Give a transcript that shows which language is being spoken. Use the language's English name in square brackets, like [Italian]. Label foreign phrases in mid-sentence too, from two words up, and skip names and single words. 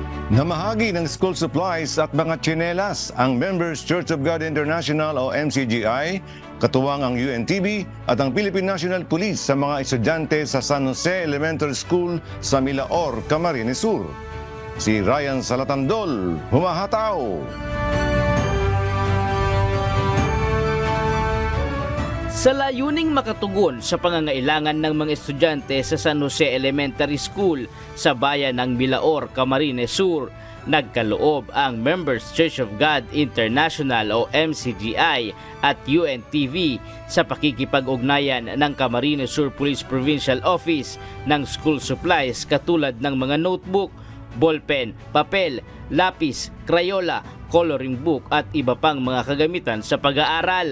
[Filipino] Namahagi ng [English] school supplies [Filipino] at mga tsinelas ang Members Church of God International o MCGI, katuwang ang UNTV at ang Philippine National Police sa mga estudyante sa San Jose Elementary School sa Milaor, Camarines Sur. Si Ryan Salatandol, humahataw. Sa layuning makatugon sa pangangailangan ng mga estudyante sa San Jose Elementary School sa bayan ng Milaor, Camarines Sur, nagkaloob ang Members Church of God International o MCGI at UNTV sa pakikipag-ugnayan ng Camarines Sur Police Provincial Office ng [English] school supplies [Filipino] katulad ng mga notebook, ballpen, papel, lapis, crayola, [English] coloring book [Filipino] at iba pang mga kagamitan sa pag-aaral.